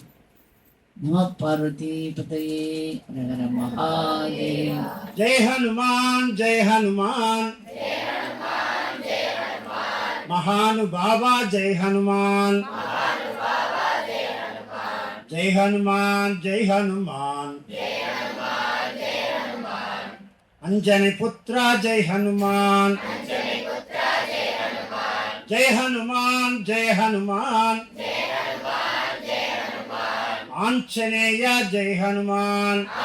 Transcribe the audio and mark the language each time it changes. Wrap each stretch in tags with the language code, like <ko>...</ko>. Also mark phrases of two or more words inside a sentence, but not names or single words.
<sa>नम पार्वती पतये हर महादेव.</sa> <hi>जय हनुமान जय हनुमान महानुभावा जय हनुमान जय हनुमान जय हनुमान अंजनी पुत्रा जय हनुमान जय हनुमान जय हनुमान आंजनेय जय हनुमान</hi>